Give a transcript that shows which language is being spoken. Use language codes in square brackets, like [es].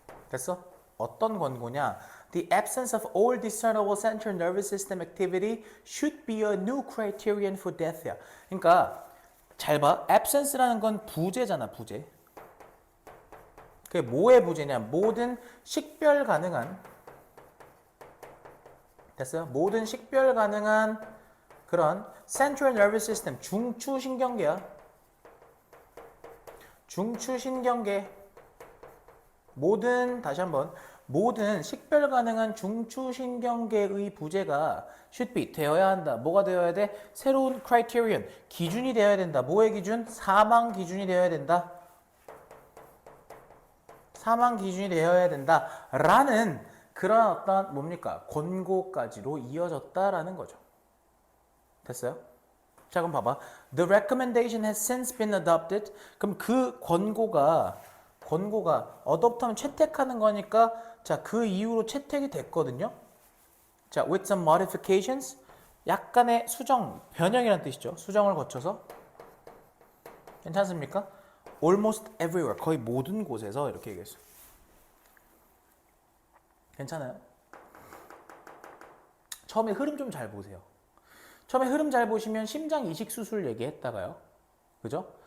[ko] 됐어? 어떤 권고냐? [en] The absence of all discernible central nervous system activity should be a new criterion for death야. [ko] 그러니까 잘 봐. absence라는 건 부재잖아, 부재. 그게 뭐의 부재냐? 모든 식별 가능한, 됐어요? 모든 식별 가능한 그런 Central Nervous System, 중추신경계야. 중추신경계. 다시 한번. 모든 식별 가능한 중추신경계의 부재가 [en] should be [ko] 되어야 한다. 뭐가 되어야 돼? 새로운 criterion, 기준이 되어야 된다. 뭐의 기준? 사망 기준이 되어야 된다. 사망 기준이 되어야 된다. 라는 그런 어떤 뭡니까? 권고까지로 이어졌다라는 거죠. 됐어요? 자, 그럼 봐봐. [en] The recommendation has since been adopted. [ko] 그럼 그 권고가 adopt하면 채택하는 거니까 자, 그 이후로 채택이 됐거든요. [en] 자, with some modifications. [ko] 약간의 수정, 변형이라는 뜻이죠. 수정을 거쳐서. 괜찮습니까? [en] Almost everywhere. [ko] 거의 모든 곳에서 이렇게 얘기했어요. 괜찮아요? 처음에 흐름 좀 잘 보세요. 처음에 흐름 잘 보시면 심장 이식 수술 얘기했다가요. 그죠?